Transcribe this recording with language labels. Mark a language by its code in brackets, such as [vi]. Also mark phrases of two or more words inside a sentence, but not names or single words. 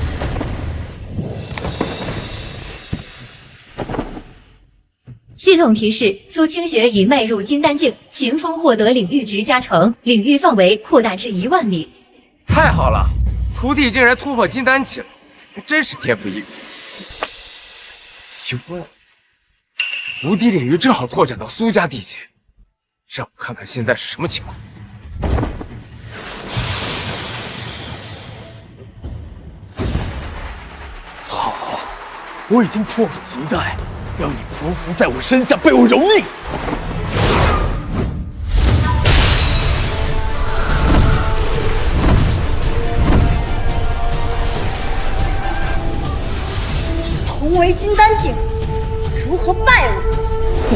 [zh] 系統提示：蘇清雪已邁入金丹境，秦風獲得領域值加成，領域範圍擴大至1萬米。太好了，徒弟竟然突破金丹期了，真是天賦異稟。有問，無敵領域正好拓展到蘇家地界，讓我看看現在是什麼情況。好，我已經迫不及待，讓你匍匐在我身下，被我蹂躪。同為金丹境，如何敗我？